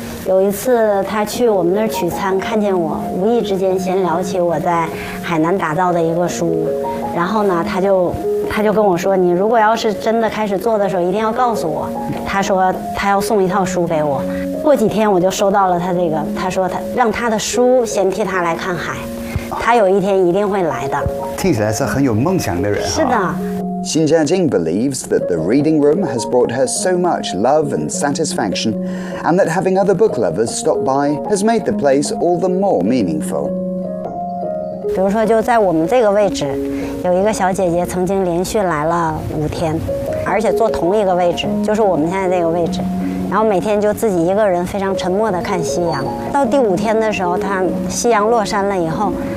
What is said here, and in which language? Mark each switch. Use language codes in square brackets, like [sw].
[zh] 有一次她去我们那儿取餐，看见我，无意之间先聊起我在海南打造的一个书屋，然后呢，她就跟我说，你如果要是真的开始做的时候，一定要告诉我。她说她要送一套书给我。过几天我就收到了她这个，她说她让她的书先替她来看海，她有一天一定会来的。听起来是很有梦想的人。是的。 [en] Xin Jia Jing believes that the reading room has brought her so much love and satisfaction, and that having other book lovers stop by has made the place all the more meaningful. [zh] 比如说，就在我们这个位置，有一个小姐姐曾经连续来了五天，而且坐同一个位置，就是我们现在这个位置。然后每天就自己一个人非常沉默地看夕阳。到第五天的时候，她夕阳落山了以后。